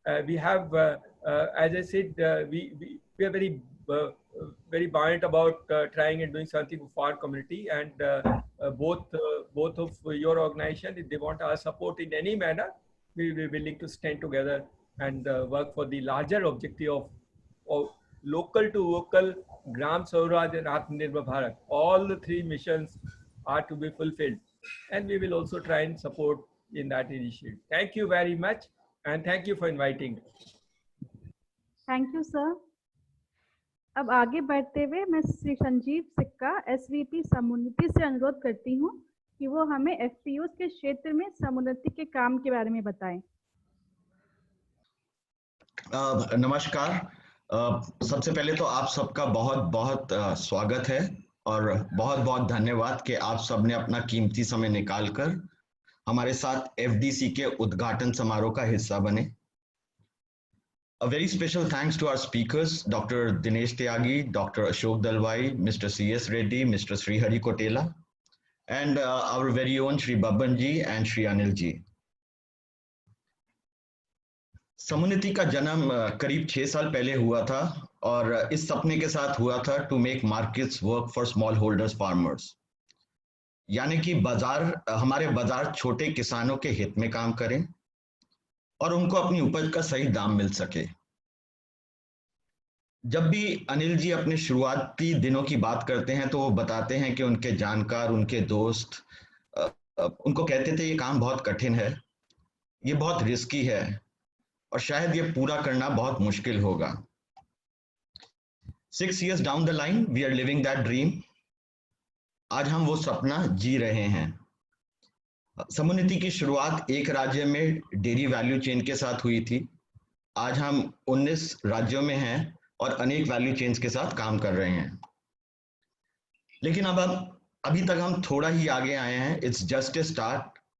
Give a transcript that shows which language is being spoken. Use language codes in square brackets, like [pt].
[en] We have, as I said, we are very buoyant about trying and doing something for our community, and both of your organization, if they want our support in any manner, we will be willing to stand together and work for the larger objective of local to vocal, Gram Swaraj and Atmanirbhar Bharat. All the three missions are to be fulfilled, and we will also try and support in that initiative. Thank you very much, and thank you for inviting me. Thank you sir. [hi] अब आगे बढ़ते हुए मैं श्री संजीव सिक्का SVP समुन्नति से अनुरोध करती हूँ कि वो हमें FPOs के क्षेत्र में समुन्नति के काम के बारे में बताएं। नमस्कार। सबसे पहले तो आप सबका बहुत बहुत स्वागत है और बहुत बहुत धन्यवाद कि आप सबने अपना कीमती समय निकालकर हमारे साथ FDC के उद्घाटन समारोह का हिस्सा बने। [en] A very special thanks to our speakers, Dr. Dinesh Tyagi, Dr. Ashok Dalwai, Mr. C.S. Reddy, Mr. Srihari Kotela, and our very own Shri Babban ji and Shri Anil ji. [hi] समुन्नति का जन्म करीब 6 साल पहले हुआ था और इस सपने के साथ हुआ था [en] to make markets work for small holders farmers, [hi] यानी कि हमारे बाजार छोटे किसानों के हित में काम करें और उनको अपनी उपज का सही दाम मिल सके। जब भी अनिल जी अपने शुरुआती दिनों की बात करते हैं तो वो बताते हैं कि उनके जानकार, उनके दोस्त उनको कहते थे ये काम बहुत कठिन है, ये बहुत रिस्की है और शायद ये पूरा करना बहुत मुश्किल होगा। [en] 6 years down the line, we are living that dream. [hi] आज हम वो सपना जी रहे हैं। समुन्नति की शुरुआत एक राज्य में डेयरी वैल्यू चेन के साथ हुई थी। आज हम 19 राज्यों में हैं और अनेक वैल्यू चेन्स के साथ काम कर रहे हैं। लेकिन अब अभी तक हम थोड़ा ही आगे आए हैं। [en] It's just a start.